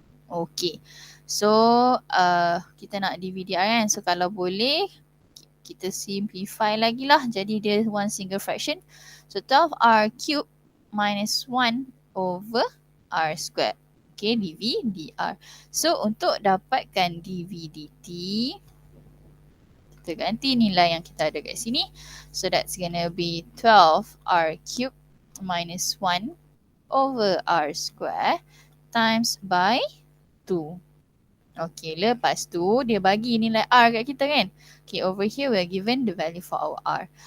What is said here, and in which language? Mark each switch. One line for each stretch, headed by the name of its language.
Malay: Okay. So kita nak dV dr kan. So kalau boleh kita simplify lagi lah. Jadi dia one single fraction.
English: So 12R cube minus 1 over R squared. Okay, dV dr.
Malay: So untuk dapatkan dV dt, kita ganti nilai yang kita ada kat sini.
English: So that's gonna be 12R cube minus 1 over R square times by 2. Okay,
Malay: lepas tu dia bagi nilai R kat kita kan.
English: Okay, over here we are given the value for our R.